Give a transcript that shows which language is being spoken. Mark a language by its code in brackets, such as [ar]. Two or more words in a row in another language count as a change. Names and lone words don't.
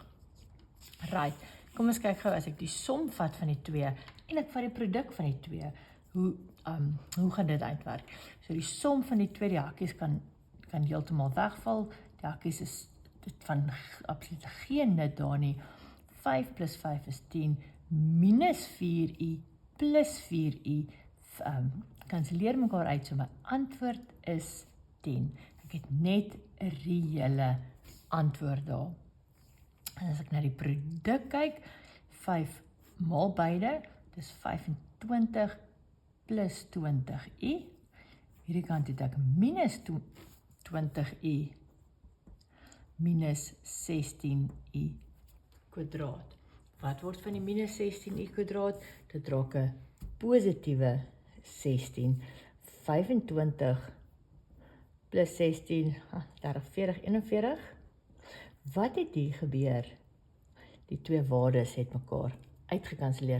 [af] Right, kom ons kyk gou as ek die som vat van die 2 en ek vat die produk van die 2. Hoe gaan dit uitwerk? So die som van die 2, die hakies kan heeltemal wegval. Die hakies is dit van absoluut geen nut daar nie. 5 plus 5 is 10, minus 4i plus 4i, kanselleer mekaar uit, so my antwoord is 10. Ek het net 'n reële antwoord daar. En as ek na die produk kyk, 5 maal beide, dis 25 plus 20i. Hierdie kant het ek minus 20i minus 16i kwadraat. Wat word van die minus 16i kwadraat? Dit raak 'n positiewe 16. 25 plus 16, 30, 40, 41. Wat het hier gebeur? Die twee waardes het mekaar uitgekanseleer.